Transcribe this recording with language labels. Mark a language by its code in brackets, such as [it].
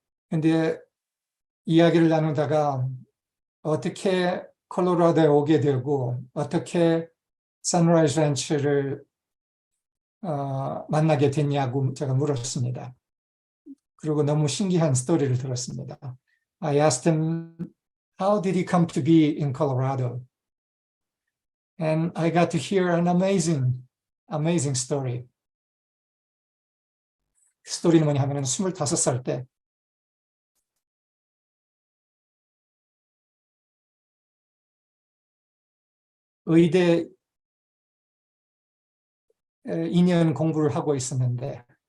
[ko] 근데 이야기를 나누다가 어떻게 콜로라도에 오게 되고 어떻게 선라이즈 랜치를 만나게 됐냐고 제가 물었습니다. 그리고 너무 신기한 스토리를 들었습니다. [en] I asked him how did he come to be in Colorado? And I got to hear an amazing story. [ko] 스토리는 뭐냐 하면은 25살 때 의대 2년 공부를 하고 있었는데